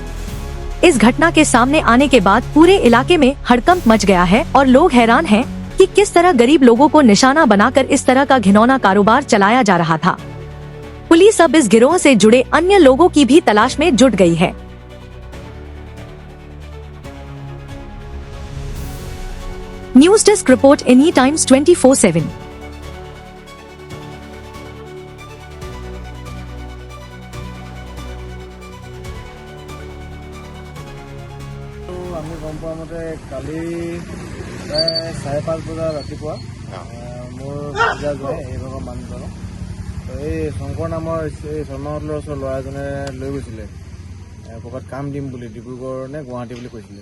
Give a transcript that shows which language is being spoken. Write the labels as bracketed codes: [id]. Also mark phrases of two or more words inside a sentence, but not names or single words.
[hi] इस घटना के सामने आने के बाद पूरे इलाके में हड़कंप मच गया है और लोग हैरान हैं कि किस तरह गरीब लोगों को निशाना बनाकर इस तरह का घिनौना कारोबार चलाया जा रहा था। पुलिस अब इस गिरोह से जुड़े अन्य लोगों की भी तलाश में जुट गई है। [en] News Desk Report Any Times 24/7. [as] আমি গম পোৱা মতে কালি প্ৰায় 5:30 বজাত ৰাতিপুৱা মোৰ পূজা যোৱাই এইভাগৰ মানুহজনক এই শংকৰ নামৰ এই শৰ্মাহঁতৰ ওচৰৰ ল'ৰা এজনে লৈ গৈছিলে ক'ৰবাত কাম দিম বুলি, ডিব্ৰুগড় নে গুৱাহাটী বুলি কৈছিলে।